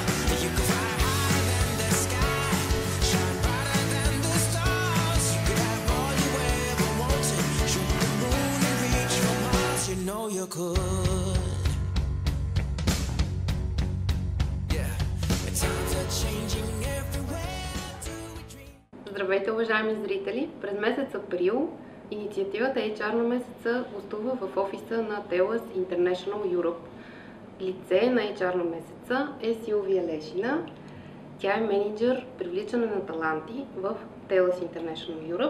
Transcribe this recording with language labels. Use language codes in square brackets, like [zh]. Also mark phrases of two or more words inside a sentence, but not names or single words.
[en] You could fly higher than the sky, shine brighter than the stars. You could have all you ever wanted, shoot the moon and reach for Mars. You know you could. Yeah, it's times are changing everywhere. Do we dream? [bg] Здравейте, уважаеми зрители! През месец април инициативата HR на месеца гостува в офиса на TELUS International Europe. Лице на HR на месеца е Силвия Лешина. Тя е менеджер привличане на таланти в TELUS International Europe.